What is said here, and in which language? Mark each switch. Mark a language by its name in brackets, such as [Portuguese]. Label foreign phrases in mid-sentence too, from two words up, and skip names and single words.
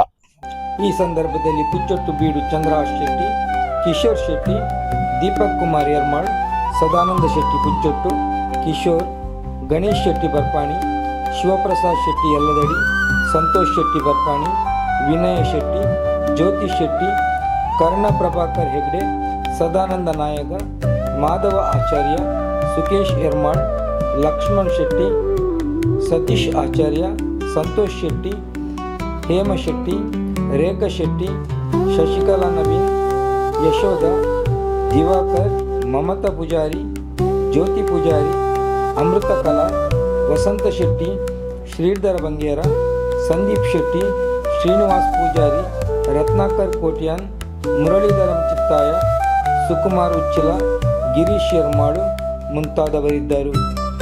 [Kannada] ಈ ಸಂದರ್ಭದಲ್ಲಿ ಪುಚ್ಚೊಟ್ಟು ಬೀಡು ಚಂದ್ರಹಾಸ್ ಶೆಟ್ಟಿ, ಕಿಶೋರ್ ಶೆಟ್ಟಿ, ದೀಪಕ್ ಕುಮಾರ್ ಯರ್ಮಾಳ್, ಸದಾನಂದ ಶೆಟ್ಟಿ ಪುಚ್ಚೊಟ್ಟು, ಕಿಶೋರ್, ಗಣೇಶ್ ಶೆಟ್ಟಿ ಬರ್ಪಾಣಿ, ಶಿವಪ್ರಸಾದ್ ಶೆಟ್ಟಿ ಯಲ್ಲದಡಿ, ಸಂತೋಷ್ ಶೆಟ್ಟಿ ಬರ್ಪಾಣಿ, ವಿನಯ ಶೆಟ್ಟಿ, ಜ್ಯೋತಿ ಶೆಟ್ಟಿ, ಕರ್ಣ ಪ್ರಭಾಕರ್ ಹೆಗ್ಡೆ, ಸದಾನಂದ ನಾಯಕ, ಮಾಧವ ಆಚಾರ್ಯ, ಸುಕೇಶ್ ಯರ್ಮಾಳ್, ಲಕ್ಷ್ಮಣ್ ಶೆಟ್ಟಿ, ಸತೀಶ್ ಆಚಾರ್ಯ, ಸಂತೋಷ್ ಶೆಟ್ಟಿ, ಹೇಮ ಶೆಟ್ಟಿ, ರೇಖಾ ಶೆಟ್ಟಿ, ಶಶಿಕಲಾ ನವೀನ್, ಯಶೋಧ, ದಿವಾಕರ್, ಮಮತಾ ಪೂಜಾರಿ, ಜ್ಯೋತಿ ಪೂಜಾರಿ, ಅಮೃತ ಕಲಾ, ವಸಂತ ಶೆಟ್ಟಿ, ಶ್ರೀಧರ್ ಬಂಗೇರ, ಸಂದೀಪ್ ಶೆಟ್ಟಿ, ಶ್ರೀನಿವಾಸ್ ಪೂಜಾರಿ, ರತ್ನಾಕರ್ ಕೋಟ್ಯಾನ್, ಮುರಳೀಧರಂ ಚಿತ್ತಾಯ, ಸುಕುಮಾರ್ ಉಚ್ಚಿಲ, ಗಿರೀಶ್ ಯರ್ಮಾಳು ಮುಂತಾದವರಿದ್ದರು.